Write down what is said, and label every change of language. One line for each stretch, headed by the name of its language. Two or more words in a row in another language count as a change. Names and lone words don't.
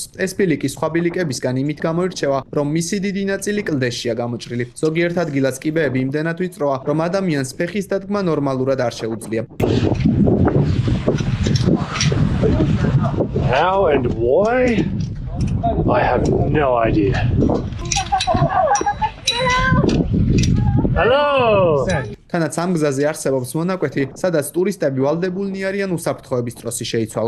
Georgian: ეს ბილიკი სხვა ბილიკებისგან იმით გამოირჩევა, რომ მისი დიდი ნაწილი კლდეშია გამოჭრილი. ზოგიერთ ადგილას კიბეები იმდენად ვიწროა, რომ ადამიანს ფეხის დადგმა ნორმალურად არ შეუძლია.
English: How and why? I have no idea. Hello!
Georgian: თანაც ამ გზაზე არსებობს მონაკვეთი, სადაც ტურისტები ვალდებულნი არიან უსაფრთხოების ტროსი შეიცვალონ.